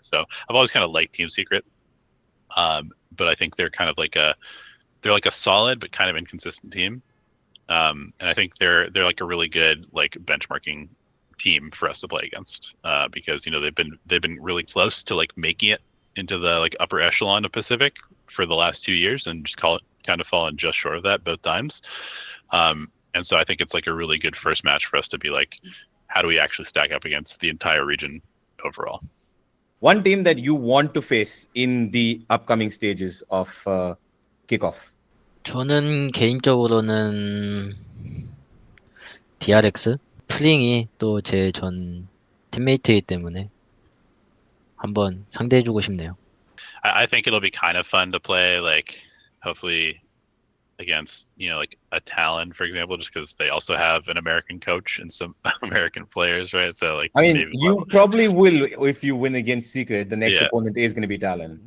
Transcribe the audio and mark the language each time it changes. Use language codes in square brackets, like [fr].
[en] So I've always kind of liked Team Secret, but I think they're kind of like a solid but kind of inconsistent team, and I think they're like a really good like benchmarking team for us to play against because they've been really close to like making it into the like upper echelon of Pacific for the last 2 years and just kind of fallen just short of that both times. And so I think it's like a really good first match for us to be like, how do we actually stack up against the entire region overall? One team that you want to face in the upcoming stages of Kickoff? [ko] 저는 개인적으로는 DRX 프링이 또 제 전 팀메이트이기 때문에 한번 상대해주고 싶네요. [en] I think it'll be kind of fun to play, like hopefully against like a Talon, for example, just because they also have an American coach and some American players, right? So like, I mean, you probably will if you win against Secret. The next Yeah. opponent is going to be Talon.